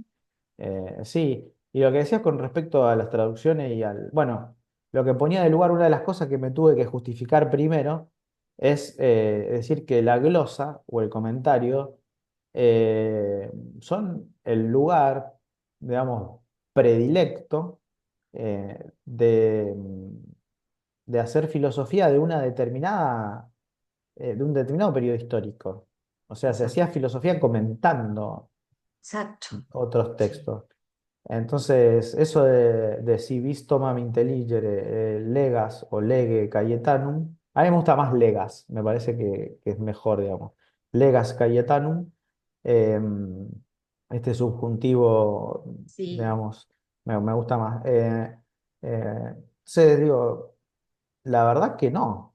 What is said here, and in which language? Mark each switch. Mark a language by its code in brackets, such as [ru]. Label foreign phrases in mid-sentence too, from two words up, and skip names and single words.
[es] Sí, y lo que decías con respecto a las traducciones y al, bueno, lo que ponía de lugar, una de las cosas que me tuve que justificar primero es decir que la glosa o el comentario eh, son el lugar, digamos, predilecto de hacer filosofía de una determinada, de un determinado periodo histórico. O sea, se hacía exacto, filosofía comentando exacto, otros sí, textos. Entonces, eso de [la] si vis tomam intelligere legas o lege Cayetanum, [es] a mí me gusta más legas, me parece que es mejor, digamos. [la] Legas Cayetanum, [es] eh, este subjuntivo, sí, digamos, me gusta más. Digo, la verdad que no.